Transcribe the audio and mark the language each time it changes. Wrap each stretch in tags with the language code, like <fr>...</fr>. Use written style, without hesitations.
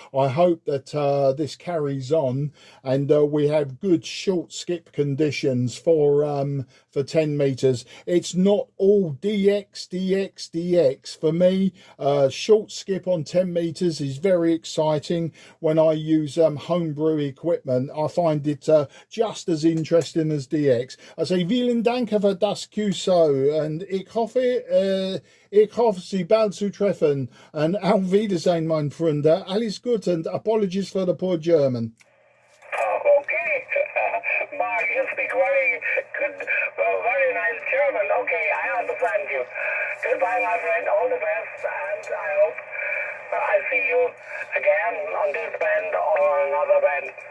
<en>I hope that this carries on, and we have good short skip conditions for 10 meters. It's not all DX. For me, short skip on 10 meters is very exciting. When I use homebrew equipment, I find it just as interesting as DX. I say</en> <de>vielen Dank für das QSO, and ich hoffe Sie bald zu treffen, and auf Wiedersehen, mein Freund.</de> <en>Alles gut, and apologies for the poor German. Okay, Mark, you speak very good, very nice German. Okay, I understand you. Goodbye, my friend, all the best, and I hope I see you again on this band or another band.</en>